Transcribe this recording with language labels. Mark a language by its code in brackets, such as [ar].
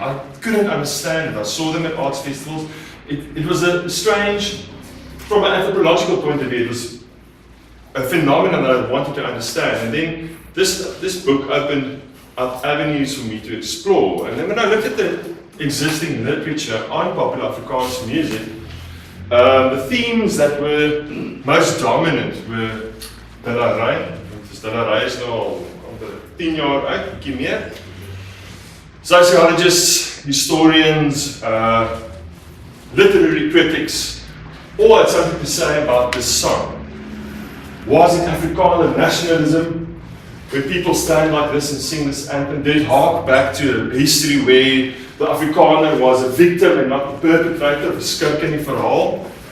[en] I couldn't understand it. I saw them at arts festivals. It was a strange, from an anthropological point of view, it was a phenomenon that I wanted to understand. And then this book opened up avenues for me to explore. And then when I looked at the existing literature on popular Afrikaans music, the themes that were most dominant were Delaray. [af] Delaray is nou al 10 jaar uit, bietjie meer. [en] Sociologists, historians, literary critics, all had something to say about this song. Was it Afrikaner nationalism? When people stand like this and sing this anthem, did it hark back to a history where the Afrikaner was a victim and not the perpetrator of a [af] skink in die verhaal?